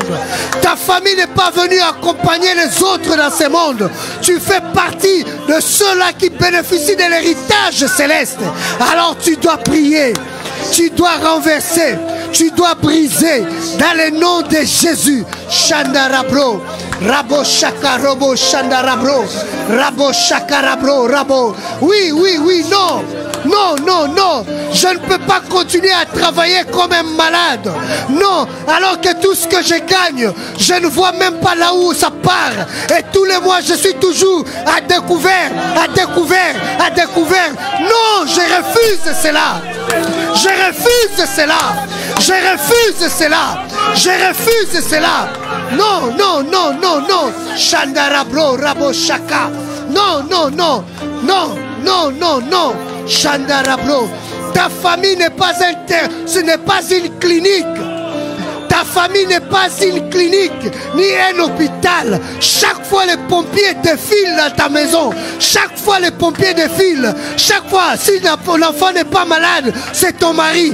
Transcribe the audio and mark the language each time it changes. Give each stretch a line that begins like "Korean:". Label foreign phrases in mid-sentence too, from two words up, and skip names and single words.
French: Ta famille n'est pas venue accompagner les autres dans ce monde. Tu fais partie de ceux-là qui bénéficient de l'héritage céleste. Alors tu dois prier. Tu dois renverser. Tu dois briser dans le nom de Jésus. Shandarabro. Rabo Shakarobo Shandarabro. Rabo Shakarabro. Rabo. Oui, oui, oui, non. Non, non, non. Je ne peux pas continuer à travailler comme un malade. Non, alors que tout ce que je gagne, je ne vois même pas là où ça part. Et tous les mois, je suis toujours à découvert, à découvert, à découvert. Non, je refuse cela. Je refuse cela. Je refuse cela. Je refuse cela. Non, non, non, non, non. Shandarabro, Rabo Shaka. Non, non, non. Non, non, non, non. Shandarabro. Ta famille n'est pas ce n'est pas une clinique. Ta famille n'est pas une clinique ni un hôpital. Chaque fois les pompiers défilent dans ta maison. Chaque fois les pompiers défilent. Chaque fois, si l'enfant n'est pas malade, c'est ton mari.